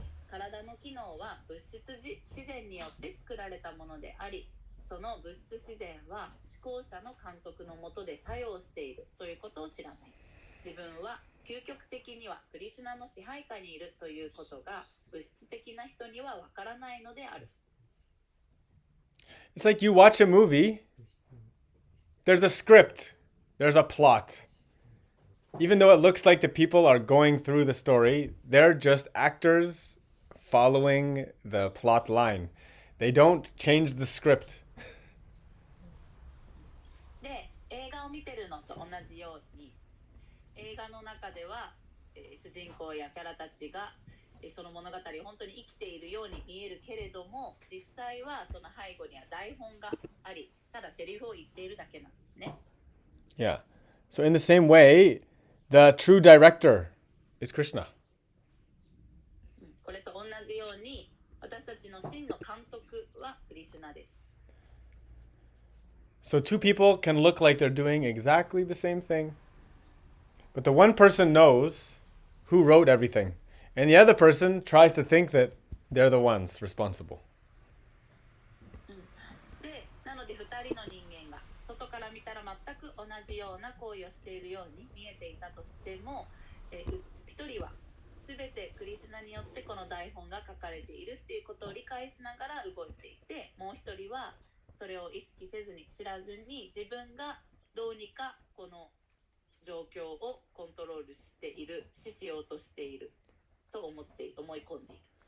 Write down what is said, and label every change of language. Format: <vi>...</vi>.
<ja>体の機能は物質自然によって作られたものであり、その物質自然は思考者の監督の下で作用しているということを知らない。自分は究極的にはクリシュナの支配下にいるということが物質的な人にはわからないのである。</ja> <en>It's like you watch a movie, there's a script, there's a plot. Even though it looks like the people are going through the story, they're just actors following the plot line. They don't change the script.</en> <ja>で、映画を見てるのと同じように、映画の中では、主人公やキャラたちが、その物語を本当に生きているように見えるけれども、実際はその背後には台本があり、ただセリフを言っているだけなんですね。</ja> <en>Yeah. So in the same way, the true director is Krishna.</en> <ja>これと同じように、私たちの真の監督はクリシュナです。</ja> <en>So two people can look like they're doing exactly the same thing, but the one person knows who wrote everything, and the other person tries to think that they're the ones responsible.</en> <ja>で、なので2人の人間が外から見たら全く同じような行為をしているように見えていたとしても、1人は全てクリシュナによってこの台本が書かれているっていうことを理解しながら動いていて、もう1人はそれを意識せずに知らずに自分がどうにかこの状況をコントロールしている、しようとしていると思い込んでいる。</ja>